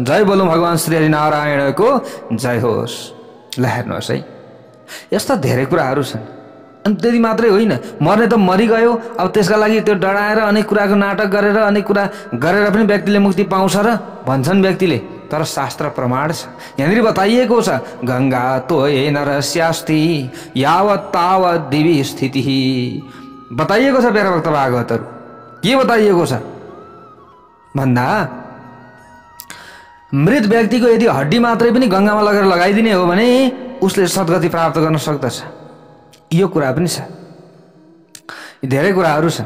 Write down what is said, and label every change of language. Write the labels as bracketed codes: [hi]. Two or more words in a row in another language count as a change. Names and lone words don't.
[ne] जय बोलौँ भगवान् श्री हरि नारायणको जय होस्। ल हेर्नुहोस् है, यस्ता धेरै कुराहरू छन्। अनि त्यति मात्रै होइन, मर्ने त मरिगयो, अब त्यसका लागि त्यो डराएर अनेक कुराको नाटक गरेर अनेक कुरा गरेर पनि व्यक्तिले मुक्ति पाउँछ र भन्छन् व्यक्तिले। तर शास्त्र प्रमाण छ, यहाँनिर बताइएको छ [sa] गङ्गा तोये नरस्यास्ति यावत् तावत् दिवी स्थिति [ne] बताइएको छ प्यारभक्त भागवतहरू। के बताइएको छ भन्दा मृत व्यक्तिको यदि हड्डी मात्रै पनि गङ्गामा लगेर लगाइदिने हो भने उसले सद्गति प्राप्त गर्न सक्दछ। यो कुरा पनि छ, धेरै कुराहरू छन्।